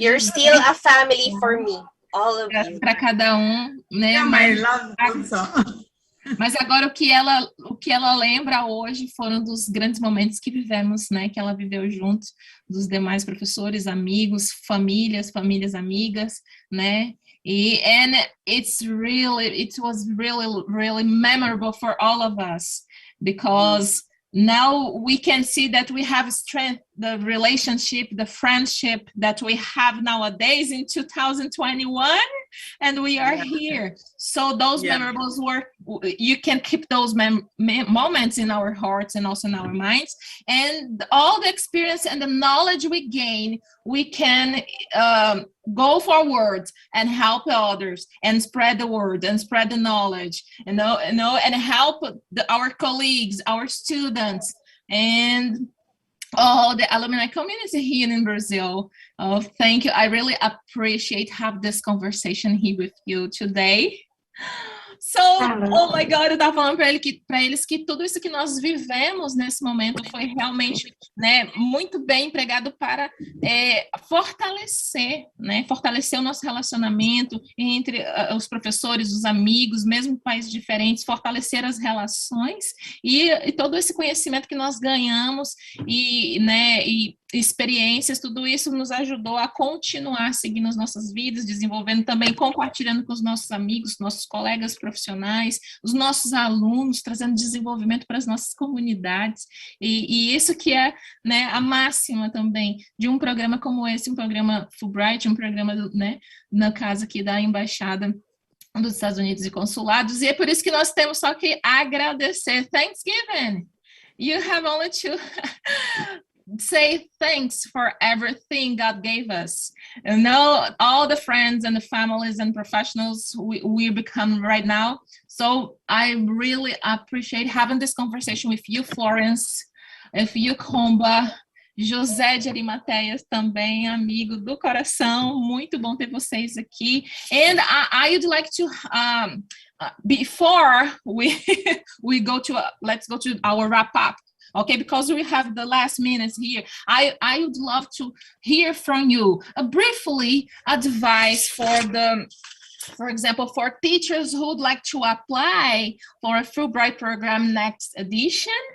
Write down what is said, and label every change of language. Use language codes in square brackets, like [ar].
[en] You're still a family for me, all of you. [pt] Para cada né? [en] Yeah, my love also. [pt] Mas agora o que ela lembra hoje foram dos grandes momentos que vivemos, né? Que ela viveu junto dos demais professores, amigos, famílias amigas, né? [en] And it was really memorable for all of us, because now we can see that we have strength, the relationship, the friendship that we have nowadays in 2021, and we are here. So those memorables you can keep those moments in our hearts and also in our minds, and all the experience and the knowledge we gain, we can go forward and help others and spread the word and spread the knowledge, and help our colleagues, our students, and the alumni community here in Brazil. Oh, thank you. I really appreciate having this conversation here with you today. So, oh my God, [pt] eu estava falando para eles que tudo isso que nós vivemos nesse momento foi realmente, né, muito bem empregado para fortalecer o nosso relacionamento entre os professores, os amigos, mesmo em países diferentes, fortalecer as relações e todo esse conhecimento que nós ganhamos e experiências, tudo isso nos ajudou a continuar seguindo as nossas vidas, desenvolvendo também, compartilhando com os nossos amigos, nossos colegas profissionais, os nossos alunos, trazendo desenvolvimento para as nossas comunidades, e isso que é, né, a máxima também de um programa como esse, um programa Fulbright, um programa, né, no caso aqui da Embaixada dos Estados Unidos e Consulados, e é por isso que nós temos só que agradecer. [en] Thanksgiving! You have only to say thanks for everything God gave us. You know, all the friends and the families and professionals we become right now. So I really appreciate having this conversation with you, Florence, with you, Kumba, [pt] José de Arimateias, também amigo do coração, muito bom ter vocês aqui. [en] And I would like to, before we we go to, let's go to our wrap up, okay, because we have the last minutes here. I would love to hear from you briefly advice for example, for teachers who would like to apply for a Fulbright program next edition.